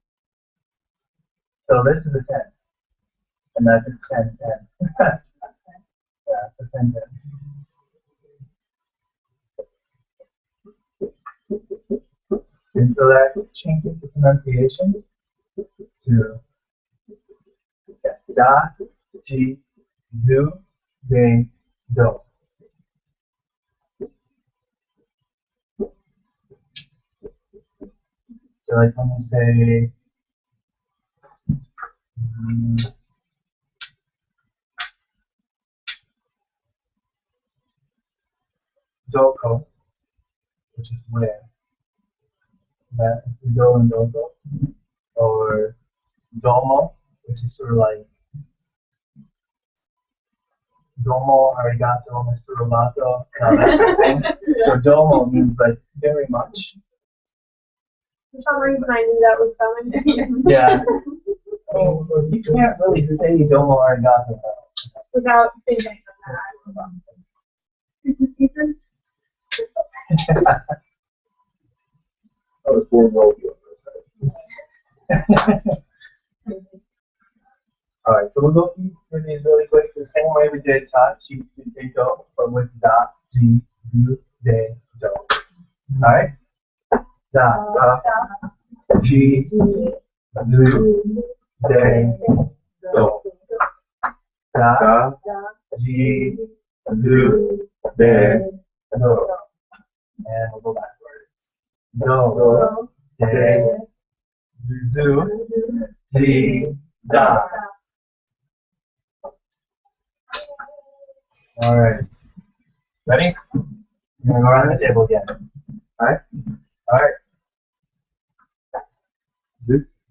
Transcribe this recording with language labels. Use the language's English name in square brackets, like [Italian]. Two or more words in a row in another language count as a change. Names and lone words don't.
[English] So this is a 10. And that's a 10, 10. Yeah, it's a 10, 10. And so that changes the pronunciation to [Japanese] da, ji, zu, de, do. [English] So like when you say doko, which is where, that is do and doko, or domo, which is sort of like [Japanese] domo, arigato, [English] Mr. Roboto, that sort of thing. So domo means like very much. For some reason I knew that was coming. Yeah. I mean, you can't really say [Japanese] domo arigato [English] though. Without thinking of that. I was born well. All right, so we'll go through these really quick, the same way we did [Japanese] ta, chi, tu, te, do, [English] but with [Japanese] da, ji, zu, de, do. [English] All right? [Japanese] Da, ji, zu, de, do. Da, ji, zu, de, do. [English] And we'll go backwards. [Japanese] Do, de, zu, ji, da. [English] All right. Ready? We're going to go around the table again. All right? All right. [Japanese] Zu.